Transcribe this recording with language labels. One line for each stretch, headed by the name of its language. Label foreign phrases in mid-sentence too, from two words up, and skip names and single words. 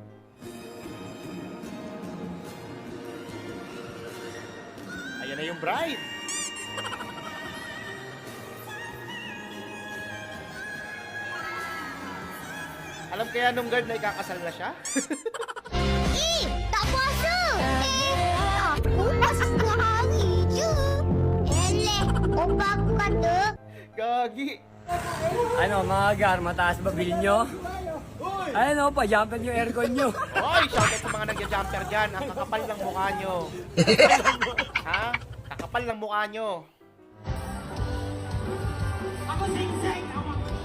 Filipino: Ayan na yung bride. Alam kaya nung guard na ikakasal na siya?
Malay: Tak puasa. Aku puasa setengah hari je. Eleh, opa aku kata.
Filipino: Gagi. Ano mga gar, mataas ba bill nyo? Ano, pa-jumper yung aircon nyo. Hoy, shoutout sa mga nagja-jumper dyan. Ang kakapal ng mukha nyo. Ha? Kakapal ng mukha nyo. Ako sing-sing! Ako!